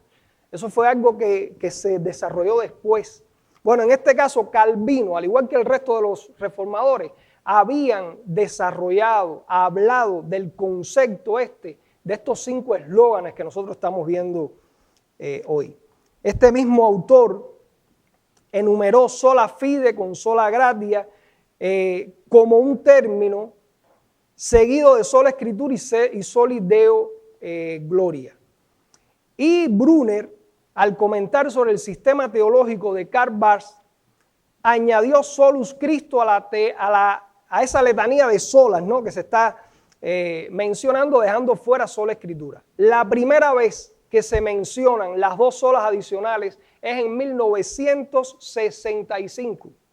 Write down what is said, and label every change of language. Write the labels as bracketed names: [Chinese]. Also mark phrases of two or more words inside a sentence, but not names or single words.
[Spanish] Eso fue algo que se desarrolló después. Bueno, en este caso Calvino, al igual que el resto de los reformadores, habían desarrollado, hablado del concepto de estos 5 eslóganes que nosotros estamos viendo hoy. Este mismo autor enumeró [Latin] sola fide [Spanish] con [Latin] sola gratia, [Spanish] como un término seguido de sola escritura y [Latin] soli deo gloria. [Spanish] Y Brunner, al comentar sobre el sistema teológico de Karl Barth, añadió [Latin] solus Christo [Spanish] a esa letanía de solas, ¿no?, que se está mencionando, dejando fuera sola escritura. La primera vez que se mencionan las dos solas adicionales es en 1965.